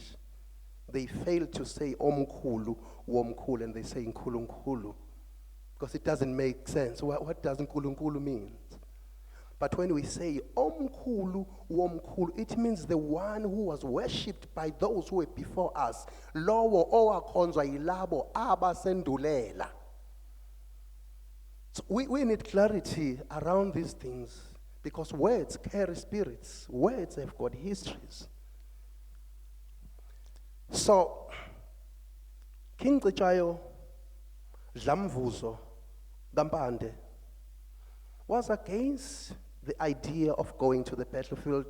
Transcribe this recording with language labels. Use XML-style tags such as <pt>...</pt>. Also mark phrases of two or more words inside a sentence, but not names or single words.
<en>They failed to say Omkhulu Womkhulu, and they say Nkulunkulu, because it doesn't make sense. What does Nkulunkulu mean? But when we say Omkhulu Womkhulu, it means the one who was worshipped by those who were before us.</en> <zu>Lowo owakhonzwa yilabo abasendulela.</zu> <en>So we need clarity around these things, because words carry spirits. Words have got histories. So, King Cijayo Dlamvuzo Dampande was against the idea of going to the battlefield.</en>